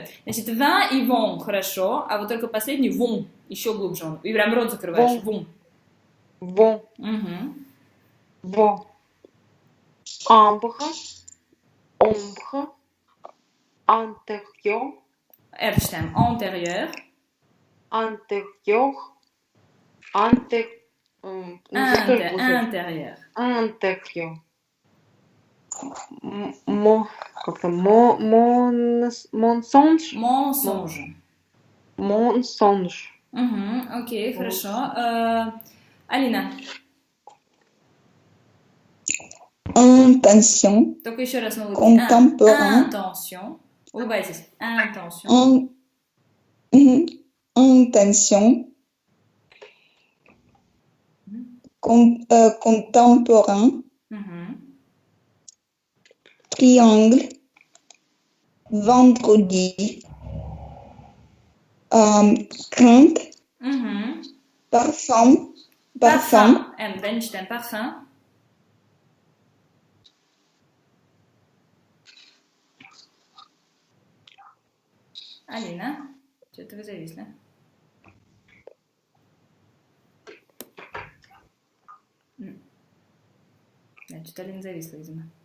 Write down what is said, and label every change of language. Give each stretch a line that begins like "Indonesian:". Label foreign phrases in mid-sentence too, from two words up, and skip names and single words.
Russian: Значит, «вин» и «вон» хорошо, а вот только последний «вон» еще глубже он. И прям рот закрываешь. «Вон». вон, Мгм.
French: vont, ambre, ombre, antérieur,
Russian: R читаем. Antérieur.
French: антérieur, Intérieur. антérieur.
Russian: Как-то монсонж?
French: Mensonge. Монсонж.
Russian: Окей, хорошо. Алина,
French: Intention,
Russian: только еще раз на улыбке.
French: Contemporain. Intention. Улыбайтесь. Intention. Intention. Contemporain. Мгм. Triangle. Vendredi. Crainte. Мгм. Parfum. Parfum.
Russian: Да, не читаем. Parfum. Алина, что-то вы зависли. Значит, Алина зависла, видимо.